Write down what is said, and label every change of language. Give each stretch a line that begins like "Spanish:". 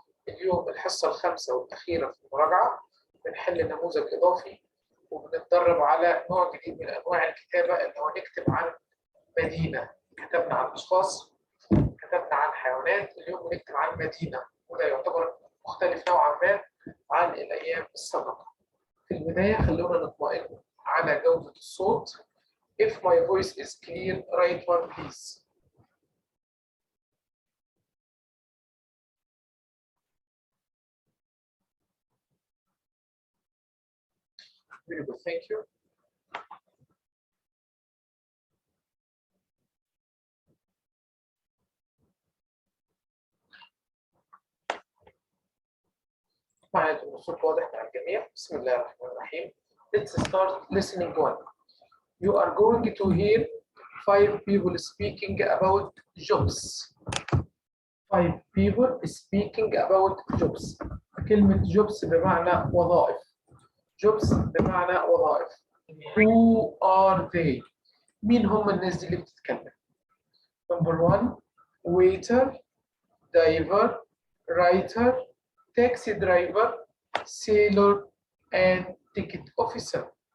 Arabic: اليوم الحصة الخامسة والأخيرة في المراجعة. بنحل نموذج إضافي وبنتدرب على نوع جديد من أنواع الكتابة اللي هو نكتب عن مدينة. كتبنا عن أشخاص، كتبنا عن حيوانات، اليوم بنكتب عن مدينة، وده يعتبر مختلف نوعا ما عن الأيام السابقة. في البداية خلونا نطمئن على جودة الصوت.
English: If my voice is clear, write one please. Very good, thank you.
Arabic: معايا الصوت واضح مع الجميع. بسم الله الرحمن الرحيم.
English: Let's start listening one. You are going to hear 5 people speaking about jobs. 5 people speaking about jobs.
Arabic: كلمة jobs بمعنى وظائف. jobs بمعنى وظائف.
English: Who are they؟
Arabic: مين هم الناس دي اللي بتتكلم؟
English: Number 1 waiter, diver, writer, taxi driver, sailor, and ticket officer.